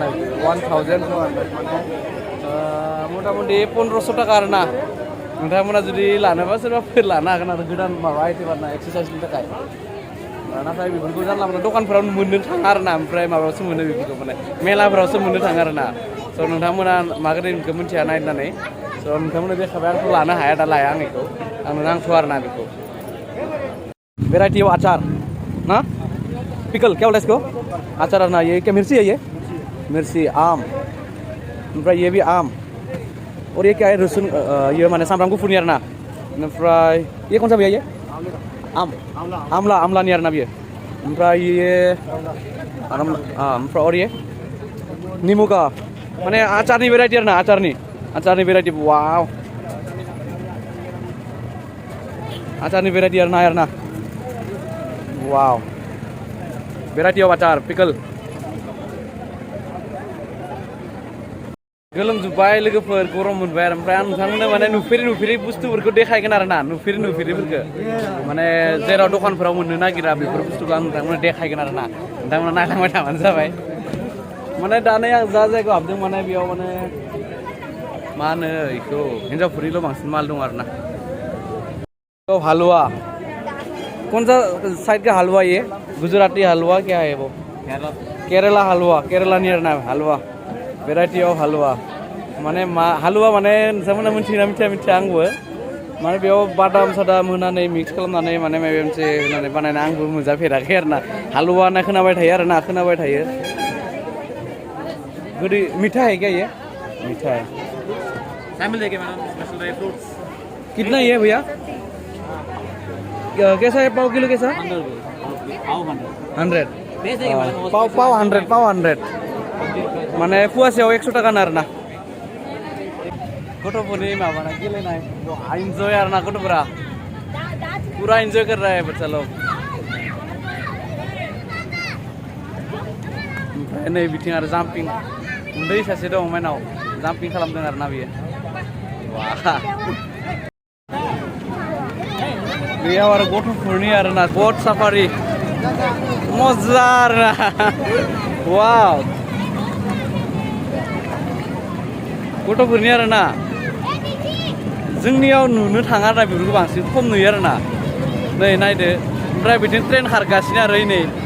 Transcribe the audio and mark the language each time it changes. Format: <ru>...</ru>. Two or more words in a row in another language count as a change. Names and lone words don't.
<brx>1400 माने मथा मथि 1500 थाखा आरोना नोंथांमोना जुदि लानोबा सोरबाफोर लानो हागोन आरो गोदान माबा आइटेम आरोना एक्सारसाइजनि थाखाय नाथाय बेफोरखौ जानला मोनला दखानफोराव मोननो थाङा आरोना ओमफ्राय माबायावसो मोनो बेफोरखौ माने मेलाफोरावसो मोननो थाङो आरोना स' नोंथांमोना मागोरै बेखौ मिथिया नायनानै स' नोंथांमोना देखाबाय आंथ' लानो हाया दा लाया आं बेखौ आंनो नांथ'आ आरोना बेखौ</brx> <en>variety of अचार</en> <hi>ना पिकल क्या बोला इसको अचार ना ये क्या मिर्ची है ये मिर्ची आम ओमफ्राय ये भी आम और ये क्या है रसुन ये</hi> <brx>माने सामब्राम गुफुरनि आरोना ओमफ्राय</brx> <hi>ये कौन सा भैया ये आमला</hi> <brx>नि आरोना बियो ओमफ्राय</brx> <hi>ये ओमफ्राय और ये नींबू का</hi> <brx>माने आचारनि वेराइटी आरोना आचारनि वेराइटी वाव आचारनि वेराइटी आरोना वाव</brx> <en>variety of आचार pickle</en> <brx>गोलोमजोब्बाय लोगोफोर गरम मोनबाय आरो ओमफ्राय आं नोंथांमोननो माने नुफेरै बुस्थुफोरखौ देखायगोन आरोना नुफेरैफोरखौ माने जेराव दखानफोराव मोननो नागिरा बेफोर बुस्थुखौ आं नोंथांमोननो देखायगोन आरोना नोंथांमोना नायलांबाय थाबानो जाबाय माने दानो आं जा जायगायाव हाबदों माने बेयाव माने मा होनो बेखौ हिन्जावफोरनिल' बांसिन माल दं आरोना</brx> <hi>हलवा कौन सा साइड का हलवा ये गुजराती हलवा क्या है वो केरला हलवा केरला</hi> <brx>नि आरोना हलवा</brx> <en>variety of हलवा</en> <brx>माने हलवा माने नोंथांमोना मिथिया आंबो माने बेयाव बादाम सादाम होनानै मिक्स खालामनानै माने माबा मोनसे होनानै बानायना आंबो मोनजाफेराखै आरोना हलवा होनना खोनाबाय थायो</brx> <hi>गोदै मीठा है क्या ये मीठा है मिल जाएगा</hi> <en>dry fruits</en> <hi>कितना ये भैया कैसा है पाव किलो कैसा 100 पाव 100</hi> <brx>माने फुवासेयाव 100 टाका आरोना गथ'फोरनि माबाना गेलेनाय इन्जय आरो ना गथ'फोरा पूरा इन्जय</brx> <hi>कर रहा है बच्चा लोग</hi> <brx>ओमफ्राय नै बिथिं आरो जाम्पिं उन्दै सासे दं माइनाव जाम्पिं खालामदों आरो ना बियो बेयाव आरो गथ'फोरनि आरो ना गड साफारि मजा आरो ना वाव गथ'फोरनि आरो ना जोंनियाव नुनो थाङा आरो बेफोरखौ बांसिन खम नुयो आरो ना नै नायदो ओमफ्राय बिदिनो ट्रेन खारगासिनो आरो नै</brx>